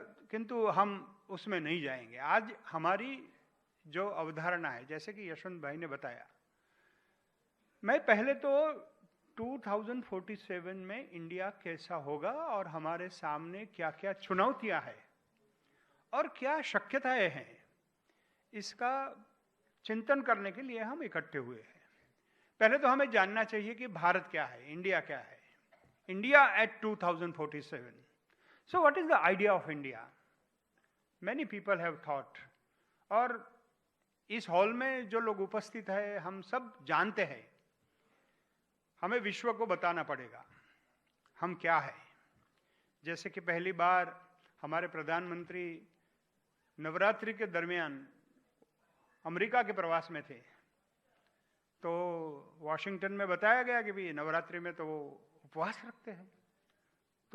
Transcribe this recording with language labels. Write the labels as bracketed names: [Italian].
[Hindi] किंतु हम उसमें नहीं जाएंगे. आज हमारी जो अवधारणा है, जैसे कि यशवंत भाई ने बताया, मैं पहले तो 2047 में इंडिया कैसा होगा और हमारे सामने क्या क्या चुनौतियां हैं और क्या शक्यताएं हैं, इसका चिंतन करने के लिए हम इकट्ठे हुए हैं. पहले तो हमें जानना चाहिए कि भारत क्या है, इंडिया क्या है. [English] India at 2047. So what is the idea of India? Many people have thought. [Hindi] और इस हॉल में जो लोग उपस्थित हैं हम सब जानते हैं, हमें विश्व को बताना पड़ेगा हम क्या है. जैसे कि पहली बार हमारे प्रधानमंत्री नवरात्रि के दरमियान अमेरिका के प्रवास में थे, तो वॉशिंगटन में बताया गया कि भी नवरात्रि में तो वो उपवास रखते हैं. तो